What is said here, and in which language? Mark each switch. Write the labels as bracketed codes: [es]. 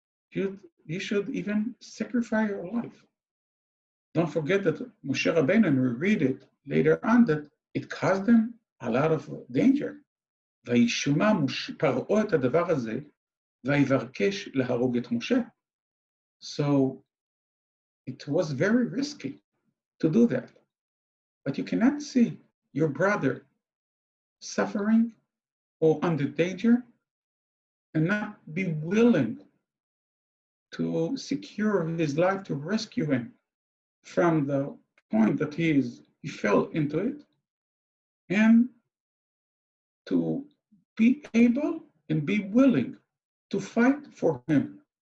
[en] You should even sacrifice your life. Don't forget that Moshe Rabbeinu, and we read it later on, that it caused them a lot of danger. [he] וישמע פרעה את הדבר הזה, ויבקש להרוג את משה. [en] So it was very risky to do that. But you cannot see your brother suffering or under danger and not be willing to secure his life, to rescue him from the point that he fell into it, and to be able and be willing to fight for him.